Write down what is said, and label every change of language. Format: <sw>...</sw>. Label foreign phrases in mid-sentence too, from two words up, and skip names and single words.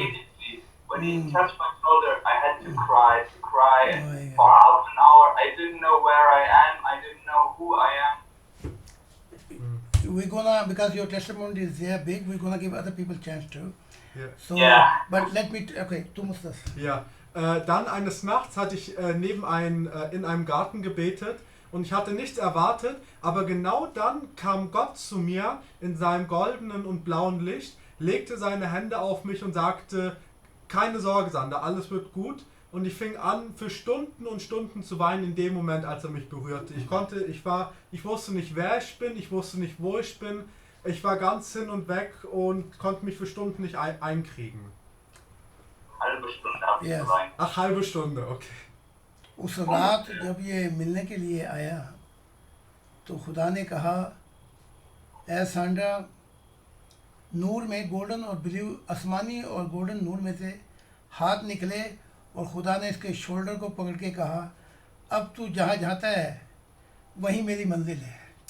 <en>immediately, when he touched my shoulder, I had to cry, and Oh, yeah. for half an hour, I didn't know where I am, I didn't know who I am. We're gonna, because your testimony is there big, we're gonna give other people chance too. Ja. So, Yeah. but let me,</en> <de>okay, du musst das. Ja, dann eines Nachts hatte ich in einem Garten gebetet und ich hatte nichts erwartet, aber genau dann kam Gott zu mir in seinem goldenen und blauen Licht, legte seine Hände auf mich und sagte, keine Sorge, Sander, alles wird gut. Und ich fing an, für Stunden und Stunden zu weinen in dem Moment, als er mich berührte. Ich wusste nicht, wer ich bin, ich wusste nicht, wo ich bin. Ich war ganz hin und weg und konnte mich für Stunden nicht einkriegen. Halbe Stunde habe ich Yes. geweint. Ach, halbe Stunde, okay.</de> <ur>اس رات جب یہ ملنے کے لیے آیا تو خدا نے کہا، اے سانڈرا، نور میں گولڈن اور بلو، آسمانی اور گولڈن نور میں سے ہاتھ نکلے اور خدا نے اس کے شولڈر کو پکڑ کے کہا، اب تو جہاں جاتا ہے وہیں میری منزل ہے,</ur>